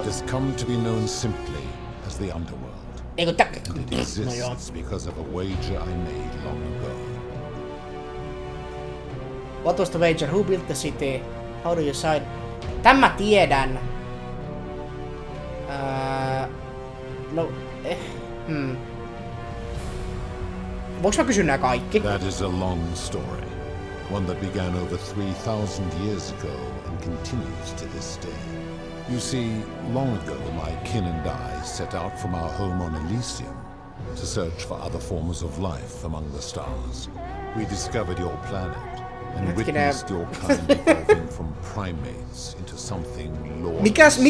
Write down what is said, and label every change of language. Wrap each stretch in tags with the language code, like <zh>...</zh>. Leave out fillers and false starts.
<en>It has come to be known simply as the Underworld. And it exists because of a wager I made long ago. What was the wager? Who built the city? How do you decide?</en> <fi>Tän mä tiedän. No, Voinko mä kysyä nää kaikki?</fi> <en>That is a long story. One that began over 3,000 years ago and continues to this day. You see, long ago my kin and I set out from our home on Elysium to search for other forms of life among the stars. We discovered your planet and witnessed your kind evolving from primates into something lawless.</en>